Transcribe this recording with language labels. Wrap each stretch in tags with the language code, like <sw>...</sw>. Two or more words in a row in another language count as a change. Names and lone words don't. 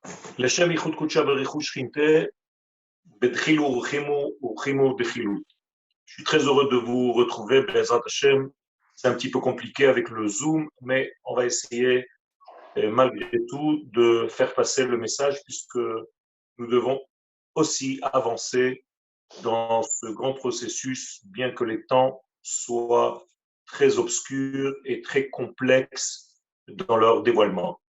<he>לשם ייחוד קודשה בריחוד שכינתה, בדחילו ורחימו דחילות.</he> <fr>Je suis très heureux de vous retrouver,</fr> <he>בעזרת השם.</he> <fr>C'est un petit peu compliqué avec le Zoom, mais on va essayer, malgré tout, de faire passer le message puisque nous devons aussi avancer dans ce grand processus, bien que les temps soient très obscurs et très complexes dans leur dévoilement.</fr>